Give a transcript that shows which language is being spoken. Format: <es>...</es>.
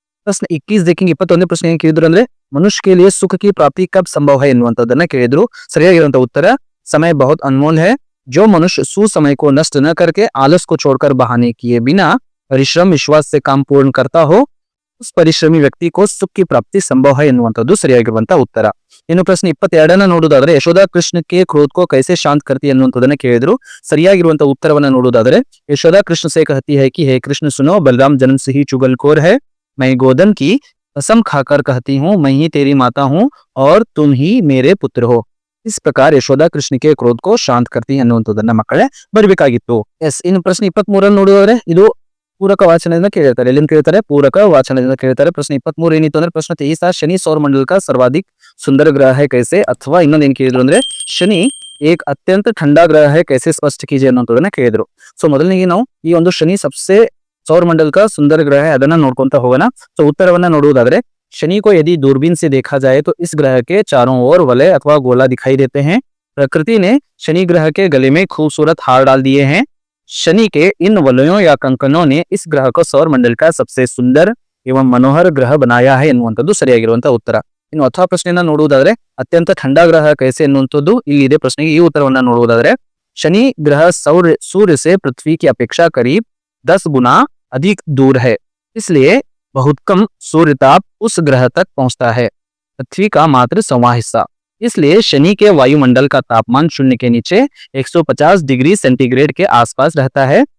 <hi>प्रश्न 21 देखेंगे,</hi> <kn>21ನೇ ಪ್ರಶ್ನೆ ಏನು ಕೇಳಿದ್ರು ಅಂದ್ರೆ,</kn> <hi>मनुष्य के लिए सुख की प्राप्ति कब संभव है</hi> <kn>ಎನ್ನುವಂಥದ್ದನ್ನ ಕೇಳಿದ್ರು. ಸರಿಯಾಗಿರುವಂತಹ ಉತ್ತರ,</kn> <hi>समय बहुत अनमोल है. जो मनुष्य सुसमय को नष्ट न करके आलस को छोड़कर बहाने किए बिना परिश्रम विश्वास से काम पूर्ण करता हो, उस परिश्रमी व्यक्ति को सुख की प्राप्ति संभव है ಎನ್ನುವಂಥದ್ದು ಸರಿಯಾಗಿರುವಂತಹ ಉತ್ತರ.</hi> <kn>ಇನ್ನು ಪ್ರಶ್ನೆ 22ನ ನೋಡೋದಾದ್ರೆ, ಯಶೋಧ ಕೃಷ್ಣ</kn> <hi>के क्रोध को कैसे शांत करती</hi> <kn>ಎನ್ನುವಂಥದ್ದನ್ನ ಕೇಳಿದ್ರು. ಸರಿಯಾಗಿರುವಂತಹ ಉತ್ತರವನ್ನ ನೋಡೋದಾದ್ರೆ, ಯಶೋಧ</kn> <hi>कृष्ण से कहती है कि हे कृष्ण सुनो, बलराम जन्म से ही चुगलखोर है. मैं गोधन की कसम खाकर कहती हूँ मैं ही तेरी माता हूँ और तुम ही मेरे पुत्र हो.</hi> <kn>इस ಪ್ರಕಾರ ಯಶೋಧ ಕೃಷ್ಣಿಗೆ ಕ್ರೋಧಕೋ ಶಾಂತ ಕರ್ತಿ ಅನ್ನುವಂಥದ್ದನ್ನ ಮಕ್ಕಳೇ ಬರಬೇಕಾಗಿತ್ತು. ಎಸ್, ಇನ್ನು ಪ್ರಶ್ನೆ 23 ನೋಡಿದ್ರೆ ಇದು ಪೂರಕ ವಾಚನದಿಂದ ಕೇಳಿರ್ತಾರೆ. ಎಲ್ಲಿಂದ ಕೇಳ್ತಾರೆ? ಪೂರಕ ವಾಚನದಿಂದ ಕೇಳ್ತಾರೆ. ಪ್ರಶ್ನೆ 23 ಏನಿತ್ತು ಅಂದ್ರೆ ಪ್ರಶ್ನೆ</kn> <hi>तेईसा शनि सौर मंडल का सर्वाधिक सुंदर ग्रह है कैसे,</hi> <kn>ಅಥವಾ ಇನ್ನೊಂದು ಏನ್ ಕೇಳಿದ್ರು ಅಂದ್ರೆ ಶನಿ</kn> <hi>एक अत्यंत ठंडा ग्रह है कैसे स्पष्ट कीजिए</hi> <kn>ಅನ್ನೋದನ್ನ ಕೇಳಿದ್ರು. ಸೊ ಮೊದಲನೇಗೆ ನಾವು ಈ ಒಂದು ಶನಿ</kn> <hi>सबसे सौर मंडल का सुंदर ग्रह है</hi> <kn>ಅದನ್ನ ನೋಡ್ಕೊಂತ ಹೋಗೋಣ. ಸೊ ಉತ್ತರವನ್ನ ನೋಡುವುದಾದ್ರೆ</kn> <hi>शनि को यदि दूरबीन से देखा जाए तो इस ग्रह के चारों ओर वलय अथवा गोला दिखाई देते हैं. प्रकृति ने शनि ग्रह के गले में खूबसूरत हार डाल दिए हैं. शनि के इन वलयों या कंकनों ने इस ग्रह को सौर मंडल का सबसे सुंदर एवं मनोहर ग्रह बनाया है</hi> <kn>ಎನ್ನುವಂಥದ್ದು ಸರಿಯಾಗಿರುವಂತಹ ಉತ್ತರ. ಇನ್ನು ಅಥವಾ ಪ್ರಶ್ನೆಯನ್ನ ನೋಡುವುದಾದ್ರೆ ಅತ್ಯಂತ</kn> <hi>ठंडा ग्रह कैसे</hi> <kn>ಎನ್ನುವಂಥದ್ದು ಇಲ್ಲಿದೆ ಪ್ರಶ್ನೆಗೆ. ಈ ಉತ್ತರವನ್ನ ನೋಡುವುದಾದ್ರೆ</kn> <hi>शनि ग्रह सूर्य से पृथ्वी की अपेक्षा करीब 10 गुना अधिक दूर है, इसलिए बहुत कम सूर्य ताप उस ग्रह तक पहुंचता है, पृथ्वी का मात्र 1/4 हिस्सा. इसलिए शनि के वायुमंडल का तापमान शून्य के नीचे 150 डिग्री सेंटीग्रेड के आसपास रहता है.</hi>